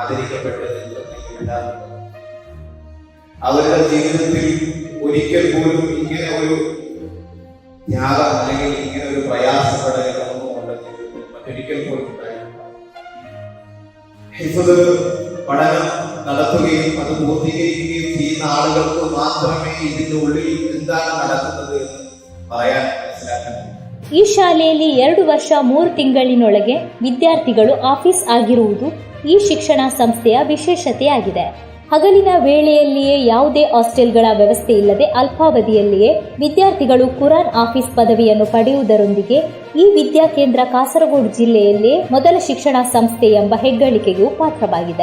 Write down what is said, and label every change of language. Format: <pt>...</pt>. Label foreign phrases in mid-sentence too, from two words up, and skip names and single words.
<ml>ആദരിക്കപ്പെട്ടത് അവരുടെ ജീവിതത്തിൽ ഒരിക്കൽ പോലും ഇങ്ങനെ ഒരു ത്യാഗം അല്ലെങ്കിൽ ഇങ്ങനെ ഒരു പ്രയാസപ്പെടലൊന്നും മറ്റൊരിക്കൽ പോലും ഹിഫ്ദ് പഠനം നടത്തുകയും അത് പൂർത്തീകരിക്കുകയും ചെയ്യുന്ന ആളുകൾക്ക് മാത്രമേ ഇതിന്റെ ഉള്ളിൽ എന്താണ് നടക്കുന്നത് എന്ന് പറയാൻ മനസ്സിലാക്കാൻ.</ml> <kn>ಈ ಶಾಲೆಯಲ್ಲಿ 2 ವರ್ಷ 3 ತಿಂಗಳಿನೊಳಗೆ ವಿದ್ಯಾರ್ಥಿಗಳು ಆಫೀಸ್ ಆಗಿರುವುದು ಈ ಶಿಕ್ಷಣ ಸಂಸ್ಥೆಯ ವಿಶೇಷತೆಯಾಗಿದೆ. ಹಗಲಿನ ವೇಳೆಯಲ್ಲಿಯೇ ಯಾವುದೇ ಹಾಸ್ಟೆಲ್ಗಳ ವ್ಯವಸ್ಥೆ ಇಲ್ಲದೆ ಅಲ್ಪಾವಧಿಯಲ್ಲಿಯೇ ವಿದ್ಯಾರ್ಥಿಗಳು ಕುರಾನ್ ಆಫೀಸ್ ಪದವಿಯನ್ನು ಪಡೆಯುವುದರೊಂದಿಗೆ ಈ ವಿದ್ಯಾಕೇಂದ್ರ ಕಾಸರಗೋಡು ಜಿಲ್ಲೆಯಲ್ಲೇ ಮೊದಲ ಶಿಕ್ಷಣ ಸಂಸ್ಥೆ ಎಂಬ ಹೆಗ್ಗಳಿಕೆಗೂ ಪಾತ್ರವಾಗಿದೆ.</kn>